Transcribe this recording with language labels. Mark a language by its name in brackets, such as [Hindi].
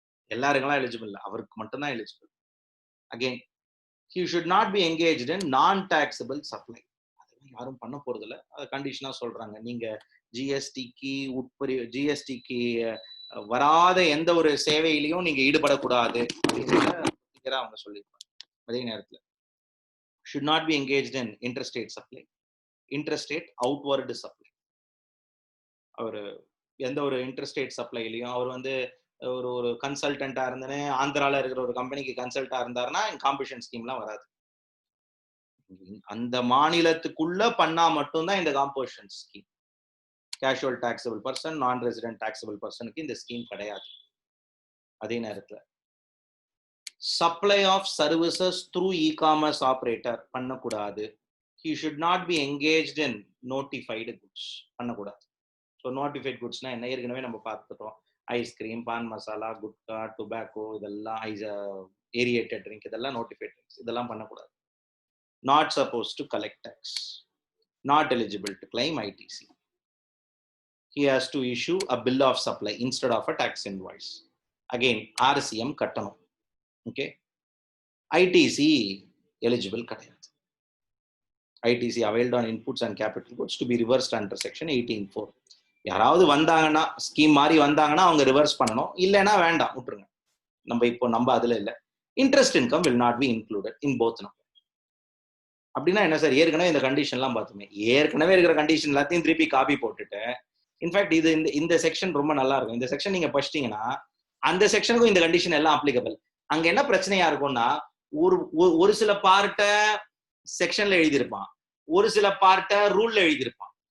[Tamil] எல்லாருக்கெல்லாம் eligible, அவருக்கு மட்டும்தான் eligible. Again, [English] he should not be engaged in non-taxable supply. [Tamil] யாரும் பண்ண போறது இல்ல. கண்டிஷனா சொல்றாங்க. நீங்க ஜிஎஸ்டிக்கு ஜிஎஸ்டிக்கு வராத எந்த ஒரு சேவையிலையும் நீங்க ஈடுபடக்கூடாது அப்படின்றத அவங்க சொல்லியிருப்பாங்க. அதே நேரத்துல [English] should not be engaged in interstate supply, interstate outward supply. [Tamil] அவர் எந்த ஒரு இன்டர்ஸ்டேட் சப்ளைலையும் அவர் வந்து ஒரு ஒரு கன்சல்டன்டா இருந்தனே ஆந்திரால இருக்கிற ஒரு கம்பெனிக்கு கன்சல்டா இருந்தாருன்னா காம்படிஷன் ஸ்கீம்லாம் வராது. அந்த மாநிலத்துக்குள்ள பண்ணா மட்டும்தான் இந்த competition scheme. Casual taxable person, நான் ரெசிடென்ட் டாக்ஸபிள் பர்சனுக்கு இந்த ஸ்கீம் கிடையாது. அதே நேரத்துல supply of services through e-commerce operator பண்ணக்கூடாது. [English] he should not be engaged in notified goods [Tamil] பண்ணக்கூடாது. ஸோ நோட்டிஃபைட் குட்ஸ்னா என்ன ஏற்கனவே நம்ம பார்த்துட்டோம். ஐஸ்கிரீம், பான் மசாலா, குட்கா, டொபாக்கோ, இதெல்லாம் ஏரியேட்டட் ட்ரிங்க், இதெல்லாம் நோட்டிஃபைட் ட்ரிங்க்ஸ். இதெல்லாம் பண்ணக்கூடாது. [English] Not supposed to collect tax, not eligible to claim ITC. he has to issue a bill of supply instead of a tax invoice. [Tamil] again RCM கட்டணும். Okay, ITC eligible கிடையாது. [English] ITC availed on inputs and capital goods to be reversed under section 18(4). [Tamil] யாராவது வந்தாங்கன்னா scheme மாதிரி வந்தாங்கன்னா அவங்க reverse பண்ணணும், இல்லைன்னா வேண்டாம் விட்டுருங்க. நம்ம அதுல இல்ல. [English] Interest income will not be included in both number. [Tamil] அப்படின்னா என்ன சார்? ஏற்கனவே இந்த கண்டிஷன்லாம் பார்த்துமே, ஏற்கனவே இருக்கிற கண்டிஷன் எல்லாத்தையும் திருப்பி காப்பி போட்டுட்டு, இன்ஃபேக்ட் இது இந்த செக்ஷன் ரொம்ப நல்லா இருக்கும். இந்த செக்ஷன் நீங்க படிச்சிட்டீங்கன்னா அந்த செக்ஷனுக்கும் இந்த கண்டிஷன் எல்லாம் அப்ளிகபிள். அங்க என்ன பிரச்சனையா இருக்கும்னா, ஒரு சில பார்ட்ட செக்ஷன்ல எழுதியிருப்பான், ஒரு சில பார்ட்ட ரூல்ல எழுதியிருப்பான்.